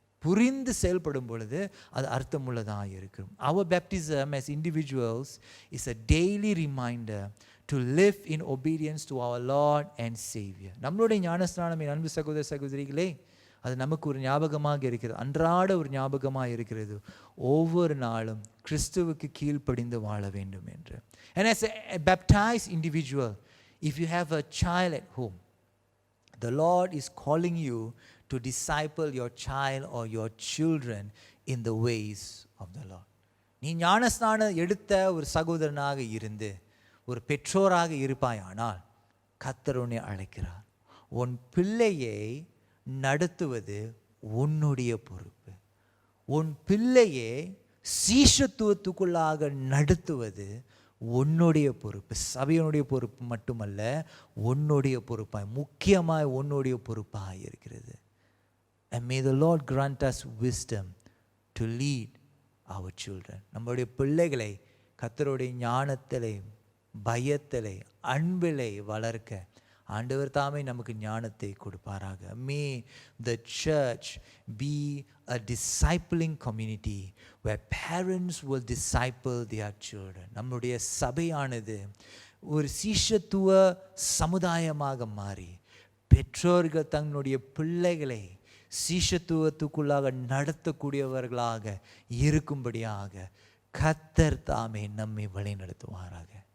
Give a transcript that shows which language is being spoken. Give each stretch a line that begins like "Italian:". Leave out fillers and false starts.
Tamil: புரிந்து செயல்படும் பொழுது அது அர்த்தமுள்ளதாக இருக்கும்.
English: Our baptism as individuals is a daily reminder to live in obedience to our Lord and Savior.
Tamil: நம்மளுடைய ஞானஸ்நானம் என் அன்பு சகோதர சகோதரிகளே, அது நமக்கு ஒரு ஞாபகமாக இருக்கிறது, அன்றாட ஒரு ஞாபகமாக இருக்கிறது, ஒவ்வொரு நாளும் கிறிஸ்துவுக்கு கீழ்ப்படிந்து வாழ வேண்டும் என்று.
English: And as a baptized individual, if you have a child at home, the Lord is calling you to disciple your child or your children in the ways of the Lord.
Tamil: நீ ஞானஸ்நானம் எடுத்த ஒரு சகோதரனாக இருந்து ஒரு பெற்றோராக இருப்பாயானால் கர்த்தர் உன்னை அழைக்கிறார். உன் பிள்ளையை நடத்துவது உன்னுடைய பொறுப்பு. உன் பிள்ளையை சீஷத்துவத்துக்குள்ளாக நடத்துவது உன்னுடைய பொறுப்பு. சபையினுடைய பொறுப்பு மட்டுமல்ல, உன்னுடைய பொறுப்பாய், முக்கியமாய் உன்னுடைய பொறுப்பாய் இருக்கிறது.
English: And may the Lord grant us wisdom to lead our children.
Tamil: நம்முடைய பிள்ளைகளை கர்த்தருடைய ஞானத்திலே, பயத்திலே, அன்பிலே வளர்க்க ஆண்டவர் தாமே நமக்கு ஞானத்தை கொடுப்பாராக.
English: May the church be a discipling community where parents will disciple their children.
Tamil: நம்முடைய சபையானது ஒரு சீஷத்துவ சமுதாயமாக மாறி பெற்றோர்கள் தங்களுடைய பிள்ளைகளை சீஷத்துவத்துக்குள்ளாக நடத்தக்கூடியவர்களாக இருக்கும்படியாக கர்த்தர் தாமே நம்மை வழிநடத்துவாராக.